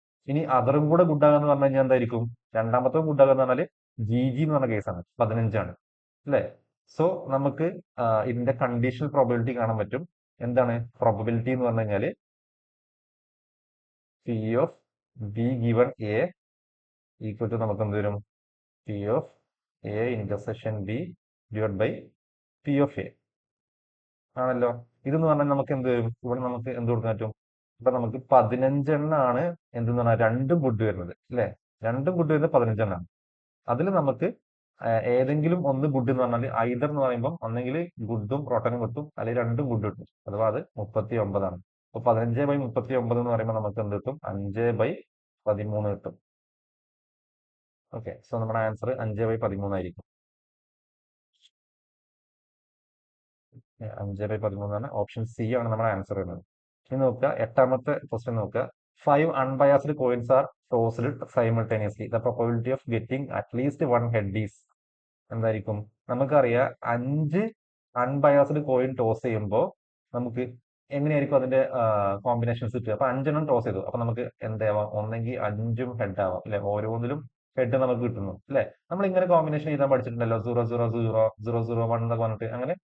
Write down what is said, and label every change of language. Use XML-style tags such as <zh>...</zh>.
<ml>ഇനി അതറും കൂടെ ഗുഡ് ആകാന്ന് പറഞ്ഞു കഴിഞ്ഞാൽ എന്തായിരിക്കും? രണ്ടാമത്തെ ഗുഡ് ആകാന്ന് പറഞ്ഞാൽ GG എന്ന് പറഞ്ഞ കേസാണ്, 15 അല്ലെ? സോ നമുക്ക് ഇതിന്റെ കണ്ടീഷണൽ പ്രോബിലിറ്റി കാണാൻ പറ്റും. എന്താണ് പ്രോബിലിറ്റി എന്ന് പറഞ്ഞു കഴിഞ്ഞാൽ</ml> <en>P of B given A equal to</en> <ml>നമുക്ക് എന്ത് വരും?</ml> <en>P of A intersection B divided by P of A</en> <ml>ആണല്ലോ. ഇതെന്ന് പറഞ്ഞാൽ നമുക്ക് എന്ത് വരും? ഇവിടെ നമുക്ക് എന്ത് കൊടുക്കാൻ പറ്റും? ഇപ്പൊ നമുക്ക് 15 എണ്ണാണ് എന്തെന്ന് പറഞ്ഞാൽ രണ്ടും ഗുഡ് വരുന്നത് അല്ലെ? രണ്ടും ഗുഡ് വരുന്നത് 15 എണ്ണാണ്. അതിൽ നമുക്ക് ഏതെങ്കിലും ഒന്ന് ഗുഡ് എന്ന് പറഞ്ഞാൽ ഐദർ എന്ന് പറയുമ്പോൾ ഒന്നെങ്കിൽ ഗുഡും റോട്ടനും കിട്ടും, അല്ലെങ്കിൽ രണ്ടും ഗുഡ് കിട്ടും. അഥവാ അത് 39 അപ്പൊ 15/39 എന്ന് പറയുമ്പോൾ നമുക്ക് എന്ത് കിട്ടും? 5/13 കിട്ടും. ഓക്കെ, സോ നമ്മുടെ ആൻസർ 5/13 ആയിരിക്കും. 5/13 ഓപ്ഷൻ സി ആണ് നമ്മുടെ ആൻസർ വരുന്നത്. ഇനി നോക്കുക, എട്ടാമത്തെ ക്വസ്റ്റ്യൻ നോക്കുക.</ml> <en>5 unbiased coins are tossed simultaneously. The probability of getting at least one head is</en> <ml>എന്തായിരിക്കും? നമുക്കറിയാം 5 അൺബയാസ്ഡ് കോയിൻ ടോസ് ചെയ്യുമ്പോൾ നമുക്ക് എങ്ങനെയായിരിക്കും അതിന്റെ കോമ്പിനേഷൻസ് കിട്ടുക? അപ്പൊ 5 ടോസ് ചെയ്തു, അപ്പൊ നമുക്ക് എന്താവാം? ഒന്നെങ്കിൽ 5ഉം ഹെഡ് ആവാം അല്ലെ? ഓരോന്നിലും ഹെഡ് നമുക്ക് കിട്ടുന്നു അല്ലെ? നമ്മൾ ഇങ്ങനെ കോമ്പിനേഷൻ ചെയ്താൽ പഠിച്ചിട്ടുണ്ടല്ലോ, 0 0 0 0 0 1 എന്നൊക്കെ പറഞ്ഞിട്ട് അങ്ങനെ.</ml>